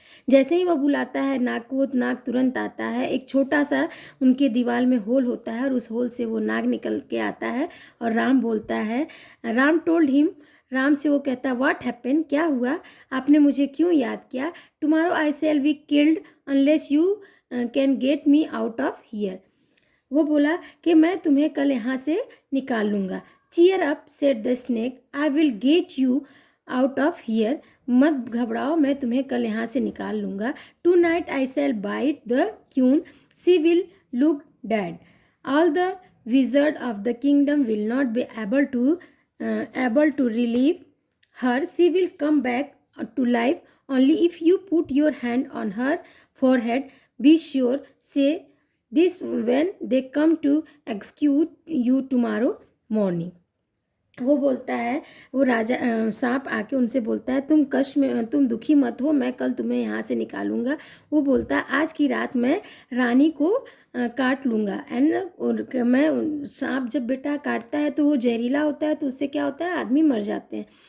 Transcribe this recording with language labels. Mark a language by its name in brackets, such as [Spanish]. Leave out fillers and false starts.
[Hindi] जैसे ही वह बुलाता है नाग को, नाग तुरंत आता है। एक छोटा सा उनके दीवार में होल होता है और उस होल से वो नाग निकल के आता है और राम बोलता है, [English] Ram told him, [Hindi] राम से वो कहता है, [English] what happen, [Hindi] क्या हुआ, आपने मुझे क्यों याद किया, [English] Tomorrow I shall be killed unless you can get me out of here. [Hindi] वो बोला कि मैं तुम्हें कल यहाँ से निकाल लूँगा। [English] cheer up said the snake, I will get you out of here, [Hindi] मत घबराओ, मैं तुम्हें कल यहाँ से निकाल लूँगा। [English] Tonight I shall bite the queen, she will look dead, all the wizard of the kingdom will not be able to relieve her, she will come back to life only if you put your hand on her forehead, be sure say this when they come to execute you tomorrow morning। [Hindi] वो बोलता है, वो राजा सांप आके उनसे बोलता है, तुम कष्ट में, तुम दुखी मत हो, मैं कल तुम्हें यहाँ से निकालूंगा। वो बोलता है, आज की रात मैं रानी को काट लूँगा। एंड मैं सांप जब बेटा काटता है तो वो जहरीला होता है, तो उससे क्या होता है, आदमी मर जाते हैं।